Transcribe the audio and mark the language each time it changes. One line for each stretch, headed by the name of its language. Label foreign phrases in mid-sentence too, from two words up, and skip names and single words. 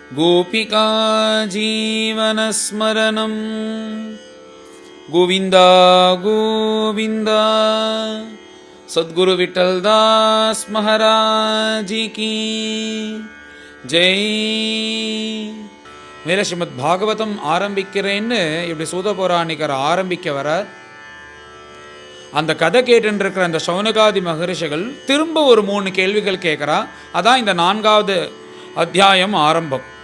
Sanskrit: गोपिका जीवनस्मरणं गोविन्द गोविन्द।
Hindi: सद्गुरु विठ्ठलदास महाराज की जय।
Tamil: மேல ஸ்ரீமத் பாகவதம் ஆரம்பிக்கிறேன்னு இப்படி சூத புராணிகர் ஆரம்பிக்க வர அந்த கதை கேட்டு இருக்கிற அந்த சௌனகாதி மகரிஷிகள் திரும்ப ஒரு 3 கேள்விகள் கேட்குறா. அதான் இந்த 4வது அத்தியாயம் ஆரம்பம்.